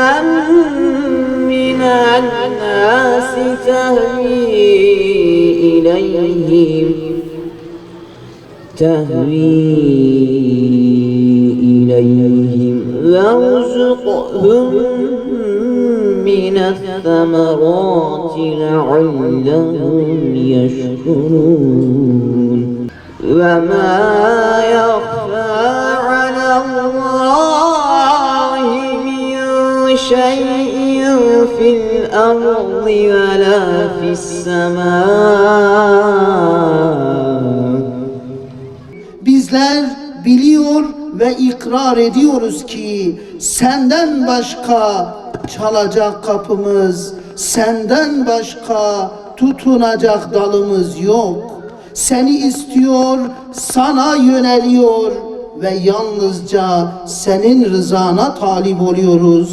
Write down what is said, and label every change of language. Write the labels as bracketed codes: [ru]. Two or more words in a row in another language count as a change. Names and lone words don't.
[ar] من الناس تهوي إليهم وارزقهم من الثمرات لعلهم يشكرون وما يخفى على الله من شيء في الأرض ولا في السماء. [tr] Bizler biliyor ve ikrar ediyoruz ki senden başka çalacak kapımız, senden başka tutunacak dalımız yok. Seni istiyor, sana yöneliyor ve yalnızca senin rızana talip oluyoruz.